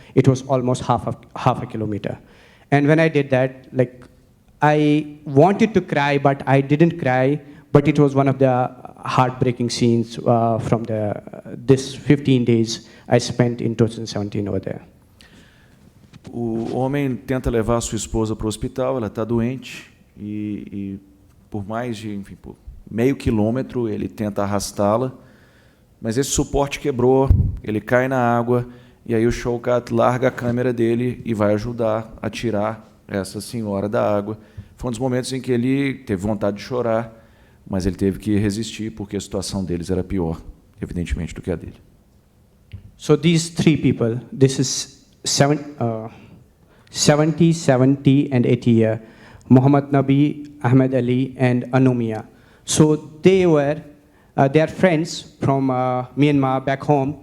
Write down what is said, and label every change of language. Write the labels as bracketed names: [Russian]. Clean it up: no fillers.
[English] It was almost half a kilometer. And when I did that, I wanted to cry, but I didn't cry. But it was one of the heartbreaking scenes from this 15 days I spent in 2017 over there. [Portuguese] O homem tenta levar a sua esposa para o hospital, ela está doente, e por por meio quilômetro ele tenta arrastá-la, mas esse suporte quebrou, ele cai na água, e aí o Showkat larga a câmera dele e vai ajudar a tirar essa senhora da água. Foi um dos momentos em que ele teve vontade de chorar, mas ele teve que resistir, porque a situação deles era pior, evidentemente, do que a dele. [English] So these three people, this is 70, 70, and 80 year, Muhammad Nabi, Ahmed Ali, and Anumia. So they are friends from Myanmar back home.